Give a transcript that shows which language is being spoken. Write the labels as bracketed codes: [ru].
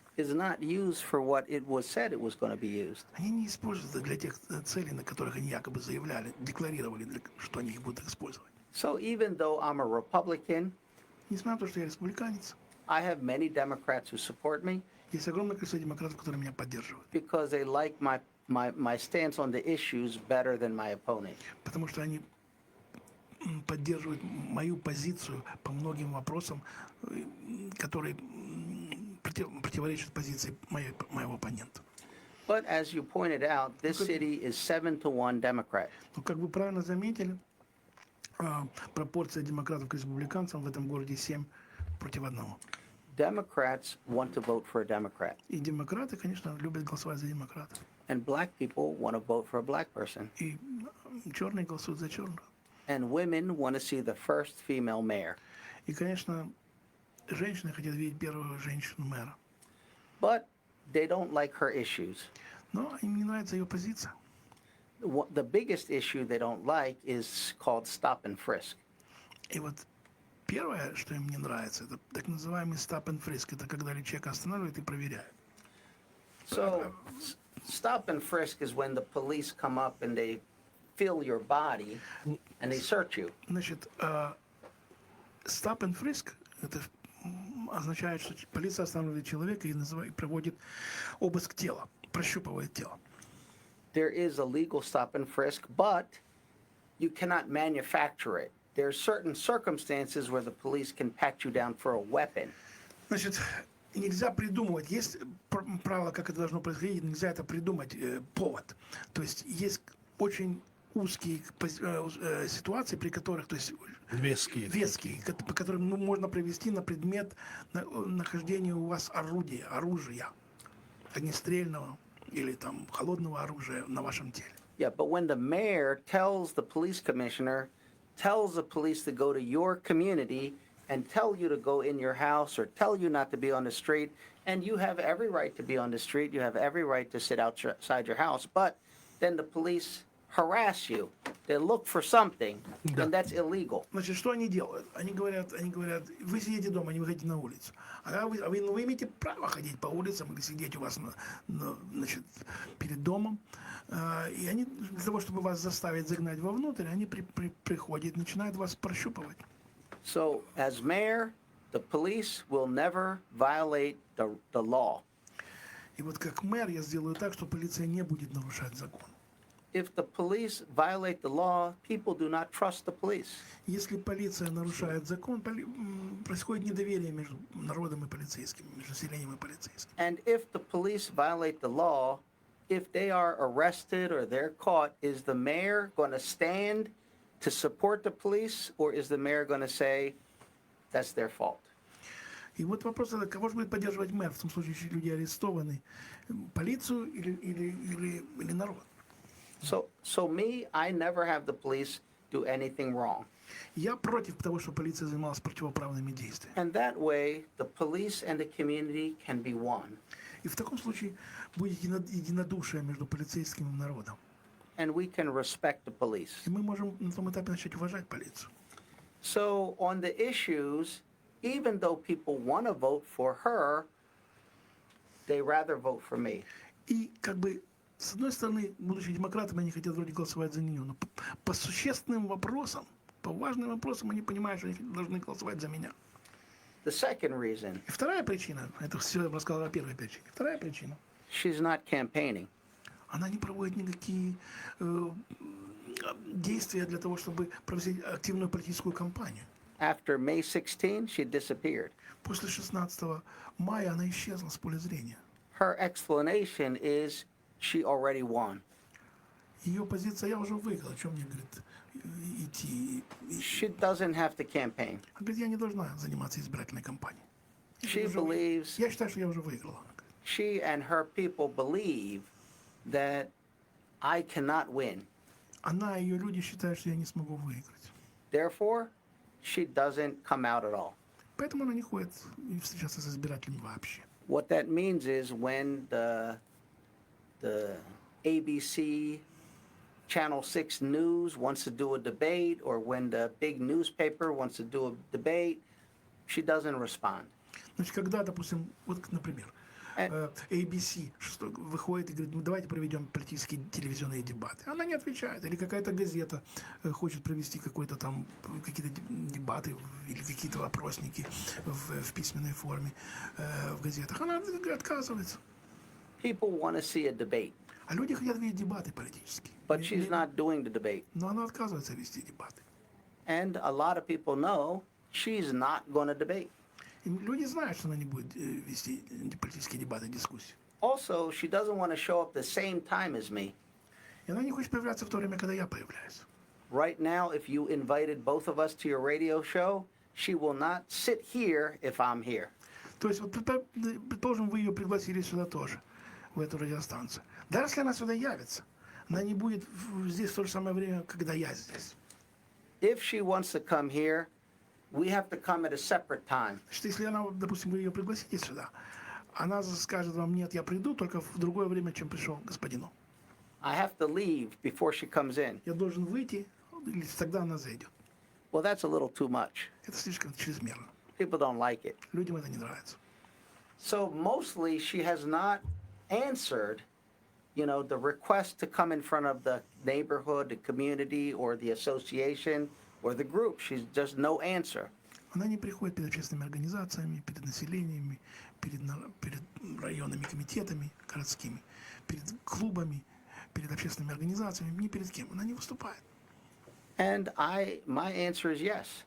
[en] Is not used for what it was said it was going to be used. [ru] Они не используются для тех целей, на которых они якобы заявляли, декларировали, что они их будут использовать. [en] So even though I'm a Republican, [ru] Несмотря на то, что я республиканец, [en] I have many Democrats who support me [ru] есть огромное количество демократов, которые меня поддерживают. [en] because they like my stance on the issues better than my opponent. [ru] Потому что они поддерживают мою позицию по многим вопросам, которые противоречит позиции моего оппонента. [en] But as you pointed out, this city is 7-1 Democrat. [ru] Но, как вы правильно заметили, пропорция демократов к республиканцам в этом городе 7 против 1. [en] Democrats want to vote for a Democrat, [ru] И демократы, конечно, любят голосовать за демократов. [en] and black people want to vote for a black person, [ru] И черные голосуют за черных. [en] and women want to see the first female mayor. [ru] И, конечно, женщины хотят видеть первую женщину-мэра. [en] But they don't like her issues. [ru] Но им не нравится ее позиция. [en] The biggest issue they don't like is called stop and frisk. [ru] И вот первое, что им не нравится, это так называемый stop and frisk. Это когда человека останавливают и проверяют. [en] So, stop and frisk is when the police come up and they feel your body and they search you. [ru] Значит, stop and frisk это означает, что полиция останавливает человека и проводит обыск тела, прощупывает тело. [en] There is a legal stop and frisk, but you cannot manufacture it. There are certain circumstances where the police can pat you down for a weapon. [ru] Значит, нельзя придумывать. Есть правило, как это должно происходить, нельзя это придумать, повод. То есть есть очень узкие ситуации, при которых, то есть веские, по которым можно привести на предмет нахождения у вас оружия, огнестрельного или там холодного оружия на вашем теле. [en] Yeah, but when the mayor tells the police commissioner, tells the police to go to your community and tell you to go in your house or tell you not to be on the street, and you have every right to be on the street, you have every right to sit outside your house, but then the police harass you, they look for something, and that's illegal. [ru] Значит, что они делают? Они говорят, вы сидите дома, не выходите на улицу. А вы имеете право ходить по улицам или сидеть у вас значит, перед домом. И они, для того, чтобы вас заставить загнать вовнутрь, они приходят, начинают вас прощупывать. [en] So, as mayor, the police will never violate the law. [ru] И вот как мэр я сделаю так, что полиция не будет нарушать закон. [en] If the police violate the law, people do not trust the police. [ru] Если полиция нарушает закон, происходит недоверие между народом и полицейским, между населением и полицейским. [en] And if the police violate the law, if they are arrested or they're caught, is the mayor going to stand to support the police, or is the mayor going to say that's their fault? [ru] И вот вопрос, кого же будет поддерживать мэр в том случае, если люди арестованы, полицию или народ? [en] So me, I never have the police do anything wrong. [ru] Я против того, что полиция занималась противоправными действиями. [en] And that way, the police and the community can be one. [ru] И в таком случае будет единодушие между полицейским и народом. [en] And we can respect the police. [ru] И мы можем на том этапе начать уважать полицию. [en] So on the issues, even though people want to vote for her, they rather vote for me. [ru] И как бы с одной стороны, будучи демократами, они хотят вроде голосовать за нее, но по существенным вопросам, по важным вопросам они понимают, что они должны голосовать за меня. [en] The second reason. [ru] И вторая причина, это все я рассказал о первой причине. Вторая причина. [en] She's not campaigning. [ru] Она не проводит никакие действия для того, чтобы провести активную политическую кампанию. [en] After May 16, she disappeared. [ru] После 16 мая она исчезла с поля зрения. [en] Her explanation is she already won. [ru] Ее позиция: я уже выиграл, о чем мне, говорит, идти. [en] She doesn't have to campaign. [ru] Она говорит, я не должна заниматься избирательной кампанией. [en] She believes, [ru] Я считаю, что я уже выиграла. [en] she and her people believe that I cannot win. [ru] Она и ее люди считают, что я не смогу выиграть. [en] Therefore, she doesn't come out at all. [ru] Поэтому она не ходит и встречаться с избирателями вообще. [en] What that means is when the ABC Channel 6 News wants to do a debate, or when the big newspaper wants to do a debate, she doesn't respond. [ru] Значит, когда, допустим, вот, например, ABC выходит и говорит, ну давайте проведем политические телевизионные дебаты. Она не отвечает. Или какая-то газета хочет провести какие-то дебаты или какие-то вопросники в письменной форме в газетах. Она отказывается. [en] People want to see a debate, [ru] А люди хотят видеть дебаты политические. [en] but she's not doing the debate. [ru] Но она отказывается вести дебаты. [en] And a lot of people know she's not going to debate. [ru] И люди знают, что она не будет вести политические дебаты, дискуссии. [en] Also, she doesn't want to show up the same time as me. [ru] И она не хочет появляться в то время, когда я появляюсь. [en] Right now, if you invited both of us to your radio show, she will not sit here if I'm here. [ru] То есть, вот, предположим, вы ее пригласили сюда тоже, в эту радиостанцию. Даже если она сюда явится, она не будет здесь в то же самое время, когда я здесь. [en] If she wants to come here, we have to come at a separate time. [ru] Значит, если она, допустим, вы ее пригласите сюда, она скажет вам, нет, я приду только в другое время, чем пришел господину. [en] I have to leave before she comes in. [ru] Я должен выйти, или тогда она зайдет. [en] Well, that's a little too much. [ru] Это слишком чрезмерно. [en] People don't like it. [ru] Людям это не нравится. [en] So mostly she has not answered, the request to come in front of the neighborhood, the community, or the association, or the group. She's just no answer. [ru] Она не приходит перед общественными организациями, перед населениями, перед районными комитетами городскими, перед клубами, перед общественными организациями, ни перед кем. Она не выступает. [en] And my answer is yes.